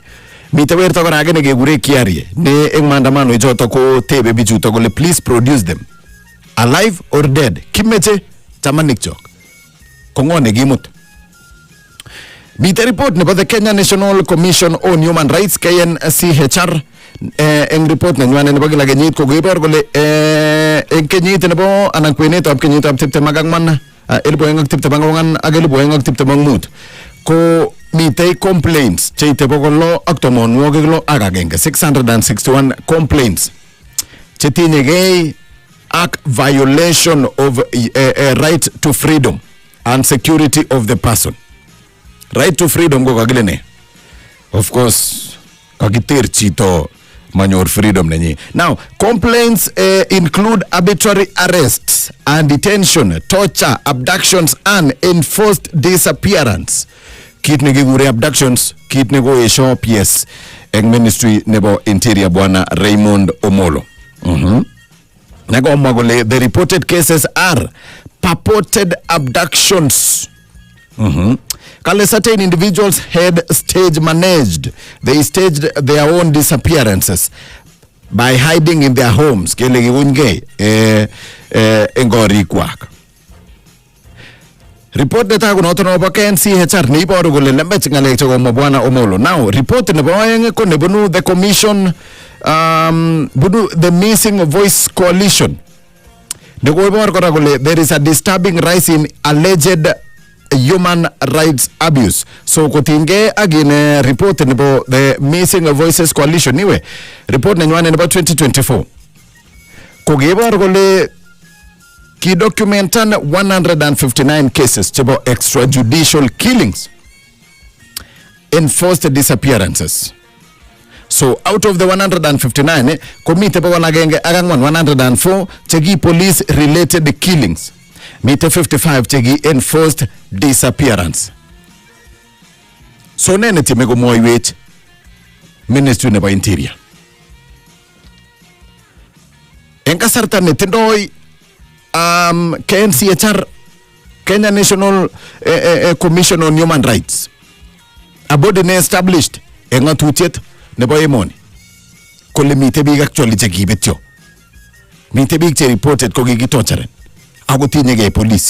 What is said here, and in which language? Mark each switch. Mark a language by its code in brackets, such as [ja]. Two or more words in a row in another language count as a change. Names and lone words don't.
[kln] Mite werto kora age nekekure Kiarie ne eng maandamano ichoto ko tebe bichuto kole [en] please produce them alive or dead. [kln] Kimeche chamanik chok kongone gimut. Mite report nebo the Kenya National Commission on Human Rights KNCHR eng report nenywane nebo kila kenyit ko koibor kole eng kenyit nebo anan kwenetab kenyitab 24 2024 ak 2025 ko mitei complaints cheite [en] 661 complaints [kln] chetinyegei ak [en] violation of right to freedom and security of the person. Right to freedom [kln] go kakile ne. [en] Of course, [kln] kakiter chito manyor freedom nenyi. [en] Now, complaints include arbitrary arrests and detention, torture, abductions and enforced disappearance. [kln] Kit nekikure abductions, kit neko esho PS eng ministry nebo interior bwana Raymond Omolo. Nagomwa kole [en] the reported cases are purported abductions. Kale certain individuals had stage managed. They staged their own disappearances by hiding in their homes. [kln] Kele giunge engori kwak. Report neta kunoto no ba KNCHR ni iboru kole lembech ngalek chegomwa bwana Omolo. Now report nebo aeng ko nebunu the commission bunu the Missing Voice Coalition. Negobor kora kole [en] there is a disturbing rise in alleged human rights abuse. [kln] So kotinge agin report nebo the Missing Voices Coalition niwe report nenywane nebo 2024 kogebor kole ki documentan 159 cases chebo [en] extrajudicial killings and forced disappearances. So out of the 159 [kln] komite pa agenge agangwan 104 chegi [en] police related killings, [kln] mite 55 chegi [en] enforced disappearance. [kln] So nene timego moiwech Ministry nebo Interior en kasarta netindoi KNCHR, Kenya National Commission on Human Rights, [en] a body established [kln] en ngatutiet nebo emoni kole mite biik actually chekibetyo, mite biik che reported ko kikitorturen ako tinyegei police.